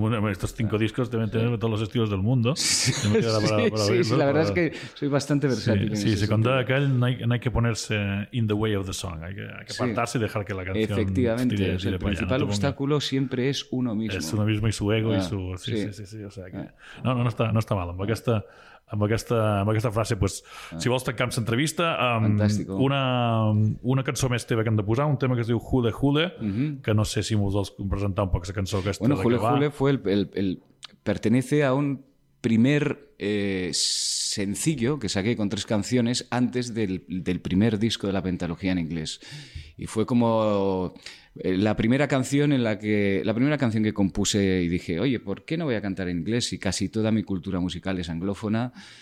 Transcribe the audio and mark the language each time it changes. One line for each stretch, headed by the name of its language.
Spanish: Estos 5 discos deben tener todos los estilos del mundo. Sí, la verdad es que soy bastante versátil. Sí, se contó aquel, no hay que ponerse
English: in the way of the song.
Spanish: Hay que apartarse y dejar que la canción... Efectivamente. El principal obstáculo siempre es uno mismo. Es uno mismo y su ego y su... Sí. No está mal.
Catalan: Amb aquesta frase, pues, si vols tancar amb l'entrevista, una cançó més teva que hem de posar, un tema que es diu Jule Jule, que no sé si m'ho vols presentar un poc, la cançó aquesta.
Spanish: Bueno, Jule Jule fue el pertenece a un primer sencillo que saqué con 3 canciones antes del primer disco de la Pentalogía en inglés. Y fue como la primera canción que compuse y dije, oye, ¿por qué no voy a cantar en inglés si casi toda mi cultura musical es anglófona?